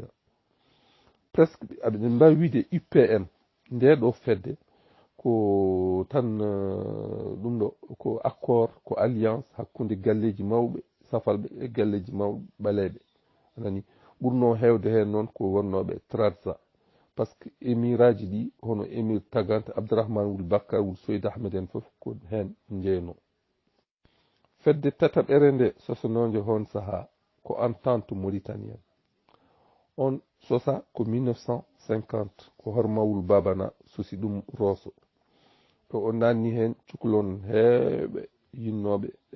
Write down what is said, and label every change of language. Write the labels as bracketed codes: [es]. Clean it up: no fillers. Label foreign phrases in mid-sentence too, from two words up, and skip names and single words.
[ff] Presque aɓeɗen mbawi wiide UPM nde ɗo fedde ko tan ɗum ɗo ko accord ko alliance hakkude galleji mawɓe safalɓe e galleji mawɓe ɓaleɓe anani ɓurno hewde hen noon ko wonnoɓe Trarza [fr] par ce que [ff] émiraji ɗi hono émir Tagante Abdourahmane Wul Bakkar Wul Soyd Ahmed en foof ko hen jeyno. Fedde tataɓere nde sosanoje hon saaha ko entente mauritanienne on sosa ko 1950 ko Hormawul Babana sosi ɗum Rosso to o nanni hen cukalon heɓe yinnoɓe